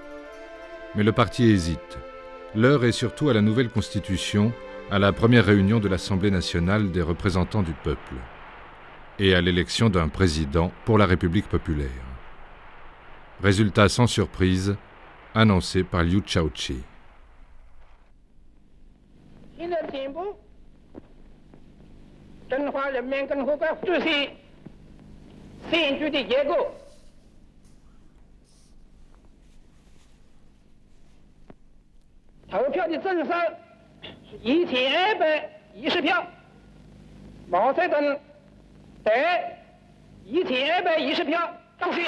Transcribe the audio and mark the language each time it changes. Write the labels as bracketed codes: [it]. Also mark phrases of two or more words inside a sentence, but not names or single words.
[fr] Mais le parti hésite. L'heure est surtout à la nouvelle constitution, à la première réunion de l'Assemblée nationale des représentants du peuple et à l'élection d'un président pour la République populaire. Résultat sans surprise, annoncé par Liu Shaoqi. [zh] 新的进步，中华人民共和国主席选举的结果，投票的总数是1210票，毛泽东得1210票当选。